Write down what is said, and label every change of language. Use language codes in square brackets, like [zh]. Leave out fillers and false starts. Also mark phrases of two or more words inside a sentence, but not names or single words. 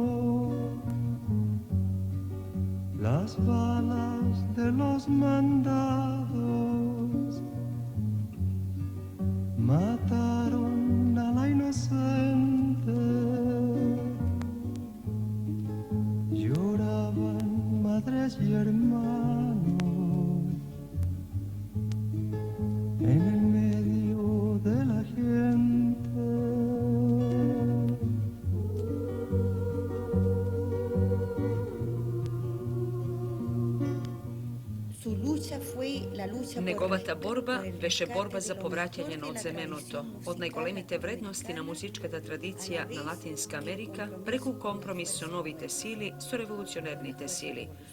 [es] Las balas de los mandados mataron a la inocente. Lloraban madres y hermanos en el medio de la gente. [mk] Неговата борба беше борба за повраќање на одземеното, од најголемите вредности на музичката традиција на Латинска Америка, преку компромис со новите сили, со револуционерните сили.